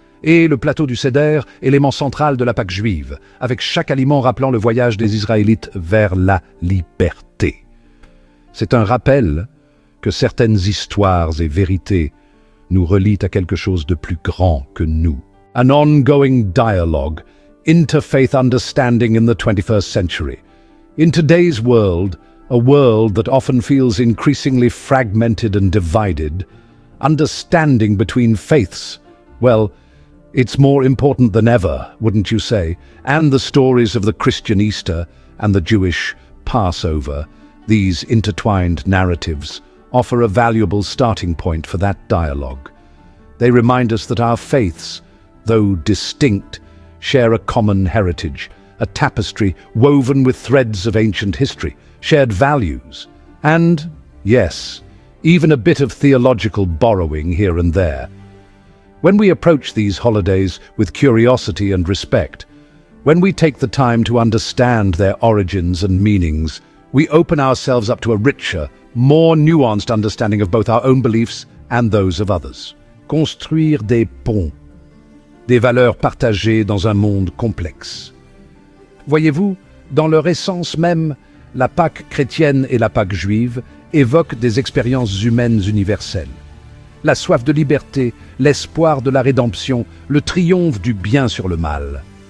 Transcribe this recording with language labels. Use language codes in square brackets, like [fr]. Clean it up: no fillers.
[fr] Et le plateau du Seder, élément central de la Pâque juive, avec chaque aliment rappelant le voyage des Israélites vers la liberté. C'est un rappel que certaines histoires et vérités nous relient à quelque chose de plus grand que nous. [en] An ongoing dialogue, interfaith understanding in the 21st century. In today's world, a world that often feels increasingly fragmented and divided, understanding between faiths, well, it's more important than ever, wouldn't you say? And the stories of the Christian Easter and the Jewish Passover These intertwined narratives offer a valuable starting point for that dialogue. They remind us that our faiths, though distinct, share a common heritage, a tapestry woven with threads of ancient history, shared values, and, yes, even a bit of theological borrowing here and there. When we approach these holidays with curiosity and respect, when we take the time to understand their origins and meanings, we open ourselves up to a richer, more nuanced understanding of both our own beliefs and those of others. [fr] Construire des ponts, des valeurs partagées dans un monde complexe. Voyez-vous, dans leur essence même, la Pâque chrétienne et la Pâque juive évoquent des expériences humaines universelles. La soif de liberté, l'espoir de la rédemption, le triomphe du bien sur le mal.